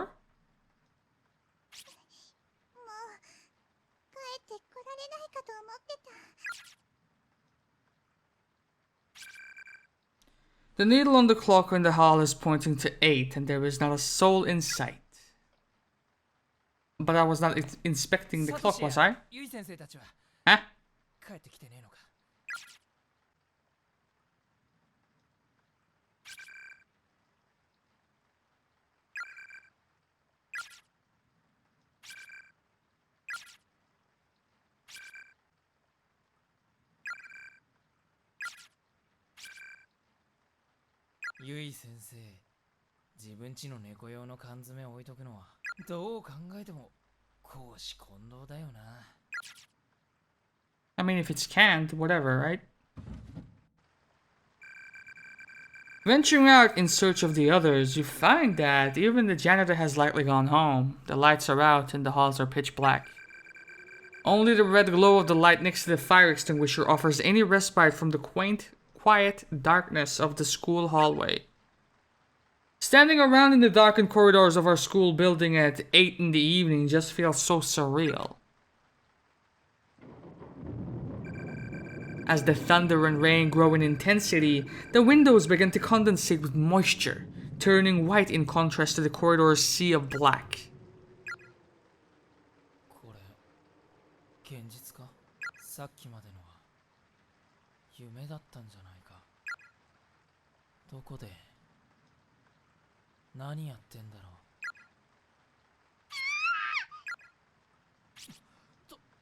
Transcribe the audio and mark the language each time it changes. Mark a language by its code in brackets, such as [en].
[ja] もう帰ってこられないかと思ってた。 [en] The needle on the clock in the hall is pointing to 8 and there is not a soul in sight. But I was not inspecting the clock, was I? [ja] ゆい先生たちは Huh? 帰ってきてねえのか。ゆい先生、自分ちの猫用の缶詰置いとくのはどう考えても公私混同だよな。 [en] I mean, if it's canned, whatever, right? Venturing out in search of the others, you find that even the janitor has likely gone home. The lights are out and the halls are pitch black. Only the red glow of the light next to the fire extinguisher offers any respite from the quaint, quiet darkness of the school hallway. Standing around in the darkened corridors of our school building at 8 in the evening just feels so surreal. As the thunder and rain grow in intensity, the windows begin to condensate with moisture, turning white in contrast to the corridor's sea of black. [ja] これ現実か。さっきまでのは夢だったんじゃないか。どこで何やってんだろう。